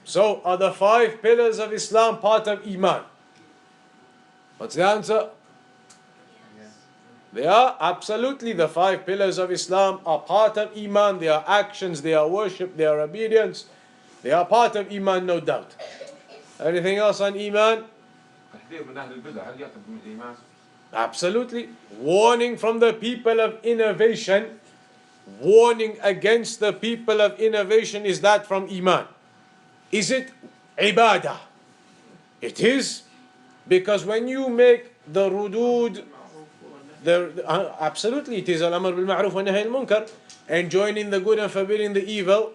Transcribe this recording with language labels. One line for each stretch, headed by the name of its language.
English: So, are the 5 pillars of Islam part of Iman? What's the answer? Yes. They are absolutely. The 5 pillars of Islam are part of Iman. They are actions, they are worship, they are obedience. They are part of Iman, no doubt. Anything else on Iman?
Arabic: تحذير من أهل البدع هل يعتبر من الإيمان؟
English: Absolutely. Warning from the people of innovation. Warning against the people of innovation, is that from Iman? Is it ibadah. It is, because when you make the rudud, absolutely it is al-amr bil ma'ruf wa nahy al-munkar, enjoining the good and forbidding the evil.